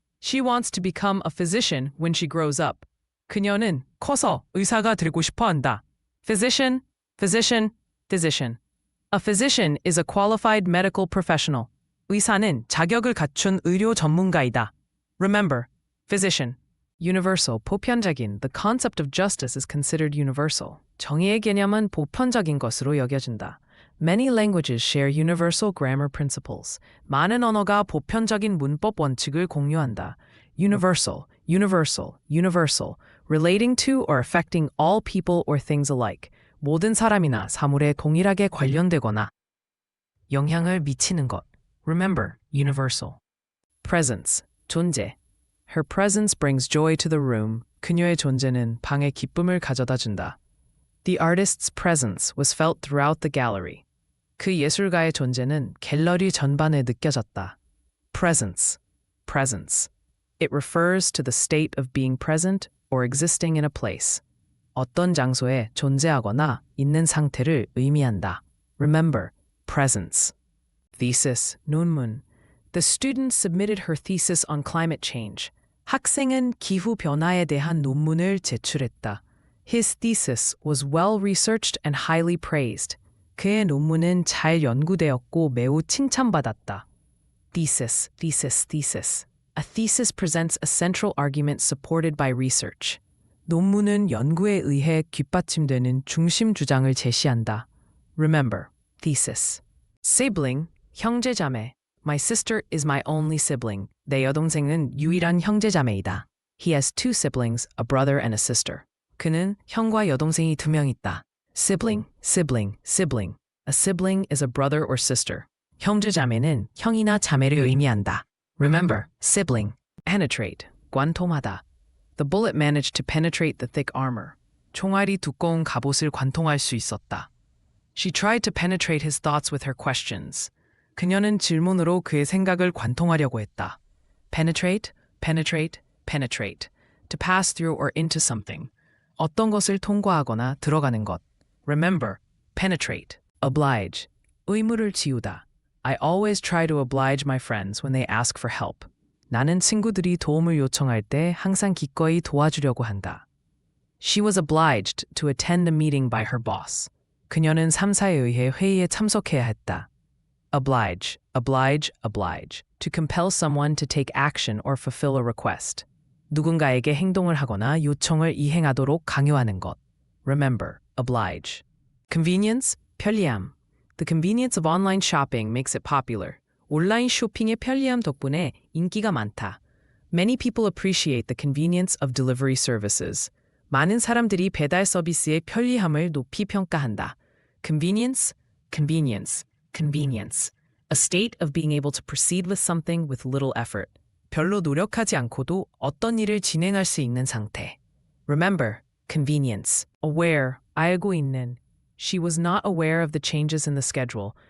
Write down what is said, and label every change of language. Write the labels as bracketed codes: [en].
[en] She wants to become a physician when she grows up. [ko] 그녀는 커서 의사가 되고 싶어 한다. [en] Physician, physician, physician. A physician is a qualified medical professional. [ko] 의사는 자격을 갖춘 의료 전문가이다. [en] Remember, physician. Universal, 보편적인. The concept of justice is considered universal. [ko] 정의의 개념은 보편적인 것으로 여겨진다. [en] Many languages share universal grammar principles. [ko] 많은 언어가 보편적인 문법 원칙을 공유한다. [en] Universal, universal, universal. Relating to or affecting all people or things alike. [ko] 모든 사람이나 사물에 동일하게 관련되거나 영향을 미치는 것. [en] Remember, universal. Presence, 존재. Her presence brings joy to the room. [ko] 그녀의 존재는 방에 기쁨을 가져다 준다. [en] The artist's presence was felt throughout the gallery. [ko] 그 예술가의 존재는 갤러리 전반에 느껴졌다. [en] Presence, presence. It refers to the state of being present or existing in a place. [ko] 어떤 장소에 존재하거나 있는 상태를 의미한다. [en] Remember, presence. Thesis, 논문. The student submitted her thesis on climate change. [ko] 학생은 기후 변화에 대한 논문을 제출했다. [en] His thesis was well researched and highly praised. [ko] 그의 논문은 잘 연구되었고 매우 칭찬받았다. [en] Thesis, thesis, thesis. A thesis presents a central argument supported by research. [ko] 논문은 연구에 의해 뒷받침되는 중심 주장을 제시한다. [en] Remember, thesis. Sibling, 형제자매. My sister is my only sibling. [ko] 내 여동생은 유일한 형제자매이다. [en] He has two siblings, a brother and a sister. [ko] 그는 형과 여동생이 두 명 있다. [en] Sibling, sibling, sibling. A sibling is a brother or sister. [ko] 형제자매는 형이나 자매를 의미한다. [en] Remember, sibling. Penetrate, 관통하다. The bullet managed to penetrate the thick armor. [ko] 총알이 두꺼운 갑옷을 관통할 수 있었다. [en] She tried to penetrate his thoughts with her questions. [ko] 그녀는 질문으로 그의 생각을 관통하려고 했다. [en] Penetrate, penetrate, penetrate. To pass through or into something. [ko] 어떤 것을 통과하거나 들어가는 것. [en] Remember, penetrate. Oblige. 의무를 지우다. I always try to oblige my friends when they ask for help. [ko] 나는 친구들이 도움을 요청할 때 항상 기꺼이 도와주려고 한다. [en] She was obliged to attend a meeting by her boss. [ko] 그녀는 3사에 의해 회의에 참석해야 했다. [en] Oblige, oblige, oblige. To compel someone to take action or fulfill a request. [ko] 누군가에게 행동을 하거나 요청을 이행하도록 강요하는 것. [en] Remember, oblige. Convenience, 편리함. The convenience of online shopping makes it popular. [ko] 온라인 쇼핑의 편리함 덕분에 인기가 많다. [en] Many people appreciate the convenience of delivery services. [ko] 많은 사람들이 배달 서비스의 편리함을 높이 평가한다. [en] Convenience, convenience, convenience. A state of being able to proceed with something with little effort. [ko] 별로 노력하지 않고도 어떤 일을 진행할 수 있는 상태. [en] Remember, convenience. Aware, 알고 있는. She was not aware of the changes in the schedule.